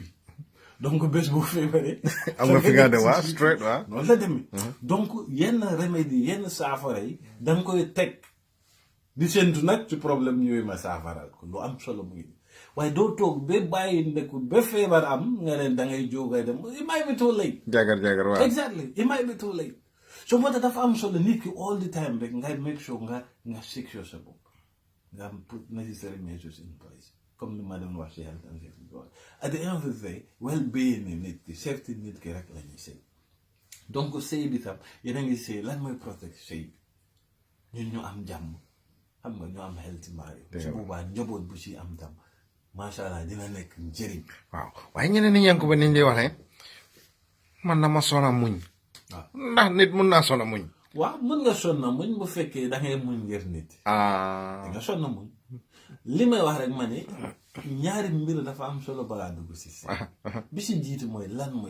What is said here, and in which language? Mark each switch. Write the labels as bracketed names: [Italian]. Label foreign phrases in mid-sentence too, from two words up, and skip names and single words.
[Wolof] donc bés bu feebaree. am nga fi nga dem waa straight waa. noonu la demee. donc yenn remède yi yenn saafara yi da nga koy teg di séntu nag ci problème ñëwee ma saafaral ko lu am solo mu ngi waaye doo toog ba bàyyi ndeku ba feebar am nga ne da ngay jógay dem [English] it might be too late. [Wolof] jagar waaw. [English] exactly it might be too late. [Wolof] so moo tax dafa am solo nit ki [English] all the time [Wolof] rek ngay [English] make sure [Wolof] nga secure sa bopp nga am [English] put necessary measures in place. [Wolof] comme li ma doon wax ci [English] health and safety at the end of the day well-being [Wolof] nit ki safety nit ki rek la ñuy sëy donc sëy bi tam yéen a ngi sëy lan mooy protect sëy bi ñun ñu am jàmm xam nga ñu am [English] healthy marriage [Wolof] su boobaa njaboot bu ci am tam [Arabic] ما شاء الله [Wolof] dina nekk njëriñ. waaw waaye ñeneen ñi Yankuba niñ lay waxee man na ma sona muñ. waaw ndax nit mun naa sona muñ. waaw mën nga sonn muñ bu fekkee da ngay muñ ngir nit da nga sonn muñ li may wax rek ma ne ñaari mbir dafa am solo balaa dugg si sëy bi si jiitu mooy lan mooy